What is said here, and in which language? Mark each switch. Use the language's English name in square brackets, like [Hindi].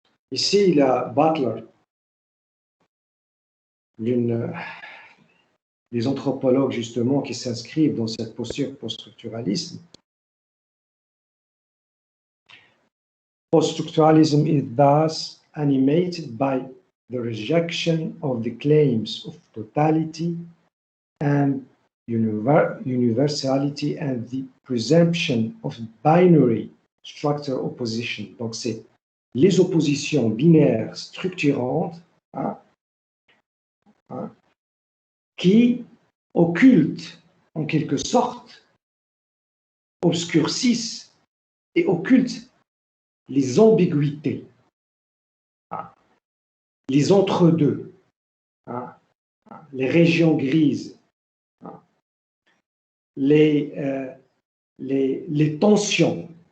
[French] Ici, il y a Butler, l'une des anthropologues justement qui s'inscrivent dans cette posture post-structuralisme. [English] Post-structuralism is thus animated by the rejection of the claims of totality and universality and the presumption of binary structure opposition. [French] Donc, c'est les oppositions binaires structurantes, hein, qui occultent, en quelque sorte, obscurcissent et occultent les ambiguïtés, les entre-deux, les régions grises, les tensions.